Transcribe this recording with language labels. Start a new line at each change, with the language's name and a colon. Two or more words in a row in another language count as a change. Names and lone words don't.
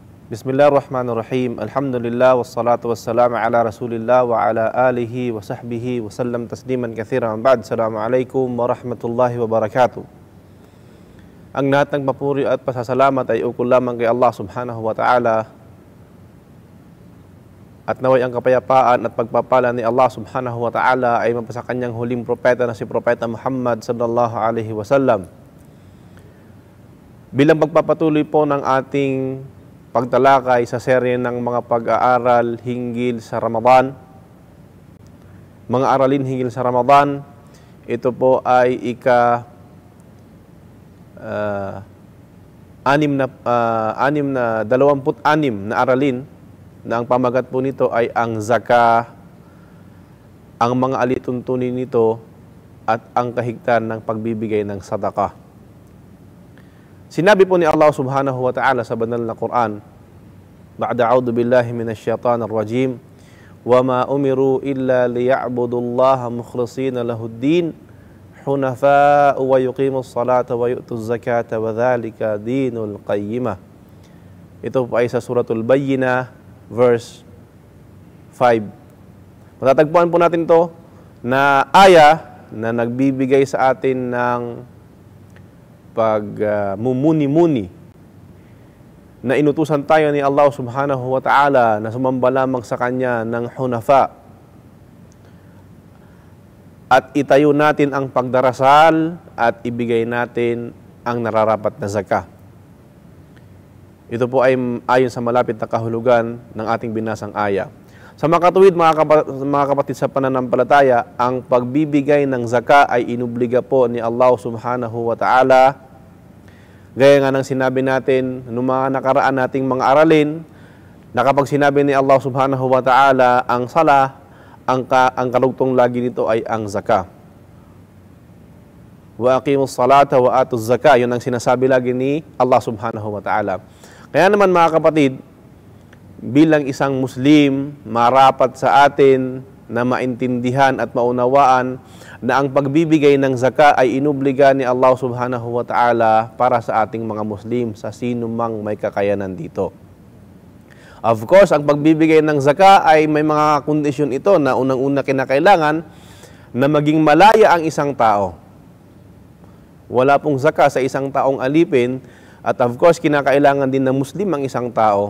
Arabic: بسم الله الرحمن الرحيم. الحمد لله والصلاة والسلام على رسول الله وعلى آله وصحبه وسلم تسليما كثيرا. Ba'd. السلام عليكم ورحمة الله وبركاته.
Filipino: Ang lahat ng papuri at pasasalamat ay ukol lamang kay Allah
Arabic: سبحانه وتعالى.
Filipino: At naway ang kapayapaan at pagpapala ni Allah
Arabic: سبحانه وتعالى
Filipino: ay mapasa kanyang huling propeta na si Propeta Muhammad
Arabic: صلى الله عليه وسلم.
Filipino: Bilang pagpapatuloy po ng ating pagtalakay sa serye ng mga pag-aaral hinggil sa Ramadan, mga aralin hinggil sa Ramadan, ito po ay ika-26 na aralin na ang pamagat po nito ay ang zaka, ang mga alituntunin nito at ang kahigtan ng pagbibigay ng sadaqah. Sinabi po ni Allah
Arabic: سبحانه وتعالى
Filipino: sa banal na Quran,
Arabic: بعد أعوذ بالله من الشيطان الرجيم, وما أمروا إلا ليعبدوا الله مخلصين له الدين، حنفاء ويقيموا الصلاة ويؤتوا الزكاة وذلك دين القيمة.
Filipino: Ito po ay sa suratul Bayyinah, verse 5. Matatagpuan po natin to na aya na nagbibigay sa atin ng pagmumuni-muni na inutusan tayo ni Allah
Arabic: سبحانه وتعالى
Filipino: na sumamba lamang sa Kanya ng hunafa at itayo natin ang pagdarasal at ibigay natin ang nararapat na zakah. Ito po ay ayon sa malapit na kahulugan ng ating binasang aya. Sa makatuwid mga kapatid sa pananampalataya, ang pagbibigay ng zaka ay inubliga po ni Allah
Arabic: سبحانه وتعالى.
Filipino: Gaya nga ng sinabi natin noong mga nakaraan nating mga aralin, na kapag sinabi ni Allah
Arabic: سبحانه وتعالى
Filipino: ang sala, ang karugtong lagi nito ay ang zaka.
Arabic: وأقيموا الصلاة وآتوا الزكاة,
Filipino: yun ang sinasabi lagi ni Allah
Arabic: سبحانه وتعالى.
Filipino: Kaya naman mga kapatid, bilang isang Muslim, marapat sa atin na maintindihan at maunawaan na ang pagbibigay ng zaka ay inubliga ni Allah
Arabic: سبحانه وتعالى
Filipino: para sa ating mga Muslim, sa sino mang may kakayanan dito.
English: Of course,
Filipino: ang pagbibigay ng zaka ay may mga kondisyon ito na unang-una kinakailangan na maging malaya ang isang tao. Wala pong zaka sa isang taong alipin, at
English: of course,
Filipino: kinakailangan din ng Muslim ang isang tao.